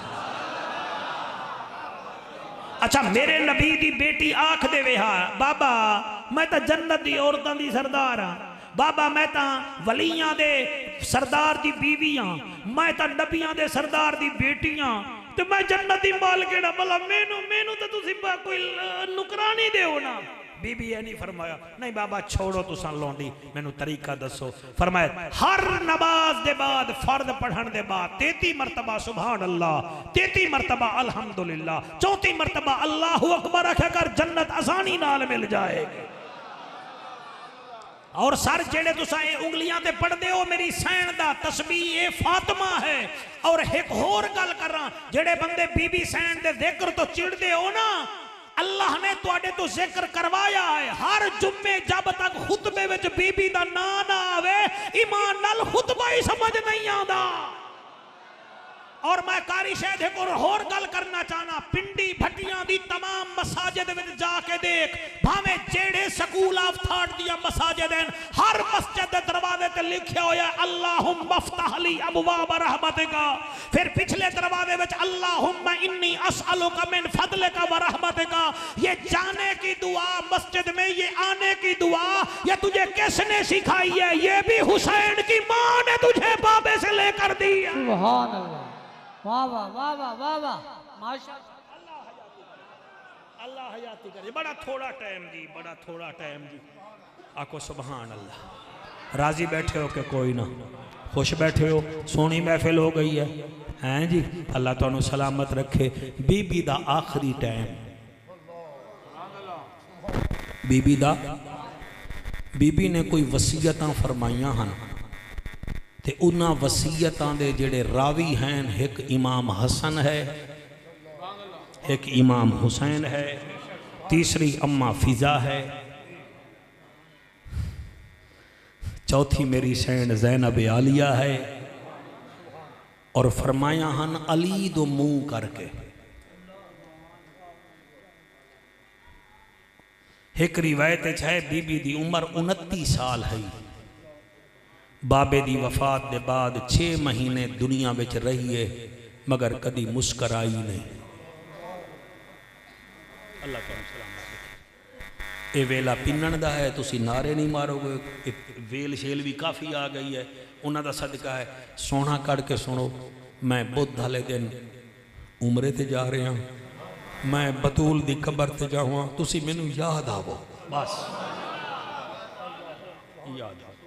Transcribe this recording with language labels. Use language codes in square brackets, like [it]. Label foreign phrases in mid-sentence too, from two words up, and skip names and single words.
[pa] اچھا میرے نبی دی بیٹی آکھ دیوے ہا بابا میں تو جنت دی عورتاں دی سردار ہاں، بابا میں تو ولیاں دے سردار دی بیوی ہاں، میں تو نبیاں دے سردار دی بیٹی ہاں، تو میں جنت دی مالکن ہاں. بھلا مینوں مینوں تو تسی کوئی نوکرانی دیو نا. بی بی یہ نہیں فرمایا نہیں بابا چھوڑو تساں لونڈی، مینوں طریقہ دسو. فرمایا ہر نماز دے بعد فرض پڑھن دے بعد 33 مرتبہ [ar] سبحان الله, [pa] 33 مرتبہ الحمدللہ، 34 مرتبہ [ar] الله أكبر [pa] آکھیا کر، جنت آسانی نال مل جائے گی. اور سر جیہڑے تساں یہ انگلیاں تے پڑھدے ہو میری سین دا تسبیح اے فاطمہ ہے. اور اک ہور گل کراں، جیہڑے بندے بی بی سین دے ذکر تو چڑھدے ہو نا، اللہ نے تہاڈے تو ذکر کروایا ہے. ہر جمعے جب تک خطبے وچ بی بی دا نام نا آوے ایمان نال خطبہ ہی سمجھ نہیں آندا. اور میں قاری شاید اک اور گل کرنا چاہنا، پنڈی بھٹیاں دی تمام مساجد وچ جا کے دیکھ، بھاویں جیہڑے [en] school of thought [pa] دیاں مساجد ہیں، ہر مسجد دے دروازے تے لکھیا ہویا [ar] اللهم افتح لي أبواب رحمتك. [pa] فیر پچھلے دروازے وچ [ar] اللهم إني أسألك من فضلك ورحمتك. [ur] یہ جانے کی دعا مسجد میں، یہ آنے کی دعا یہ تجھے کس نے سکھائی ہے? یہ بھی حسین کی ماں نے تجھے بابے سے لے کر دی ہے. [ar] سبحان الله, वाह वाह वाह वाह वाह वाह, माशाअल्लाह, [pa] اللہ حیاتی کرے. بڑا تھوڑا ٹائم جی، بڑا تھوڑا ٹائم جی. آکھو [ar] سبحان الله. [pa] راضی بیٹھے ہو کہ کوئی نا، خوش بیٹھے ہو؟ سوہنی محفل ہو گئی ہے، ہیں جی? اللہ تہانوں سلامت رکھے. بی بی دا آخری ٹائم، بی بی دا، بی بی نے کوئی وصیتاں فرمائیاں ہن تے انہاں وصیتاں دے جیہڑے راوی ہیں، اک امام حسن ہے، اک امام حسین ہے، تیسری اماں فضہ ہے، چوتھی میری سین زینب عالیہ ہے. اور فرمایا ہن علی دو منہ کر کے. اک روایت ہے بی بی دی عمر 29 سال ہے. بابے دی وفات کے بعد 6 مہینے دنیا میں رہی ہے، مگر کدی مسکرائی نہیں. اللہ تہانوں سلامت رکھے. یہ ویلا پِنّن دا ہے، تسی نعرے نہیں مارو گے۔ ویل شیل بھی کافی آ گئی ہے، انہاں دا صدقہ ہے. سونا کڈھ کے سنو، میں بدھ والے دن عمرے تے جا رہیا، میں بتول دی قبر تے جاواں، تسی مینوں یاد آوو، بس یاد آؤ.